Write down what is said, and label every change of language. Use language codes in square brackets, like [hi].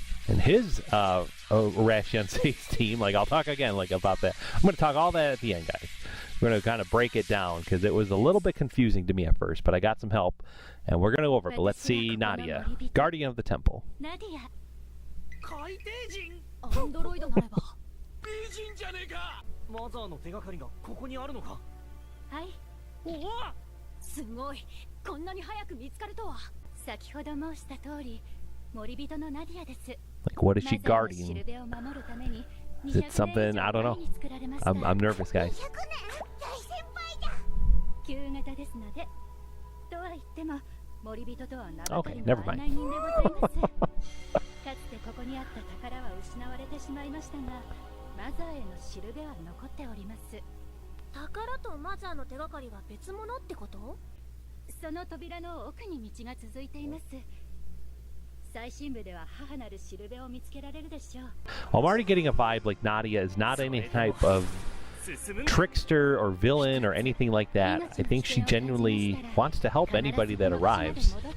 [en] And his Arcel JM team, like I'll talk again like about that. I'm going to talk all that at the end, guys. We're going to kind of break it down because it was a little bit confusing to me at first, but I got some help and we're going to go over it. But let's see Nadia, Guardian of the Temple. Nadia. [ja] アンドロイドなれば美人じゃねえか。マザーの手がかりがここにあるのか。はい。おお、すごい。こんなに早く見つかるとは。先ほど申した通り、森人のナディアです。 [en] Like, what is she guarding? Is it something? I don't know. I'm nervous, guys. [ja] 旧型ですので。とは言っても森人とは名ばかりの案内人でございます。かつてここにあった宝は失われてしまいましたが、マザーへのしるべは残っております。宝とマザーの手がかりは別物ってこと？その扉の奥に道が続いています。最新部では母なるしるべを見つけられるでしょう。 [en] I'm already getting a vibe like Nadia is not any type of trickster or villain or anything like that. I think she genuinely wants to help anybody that arrives.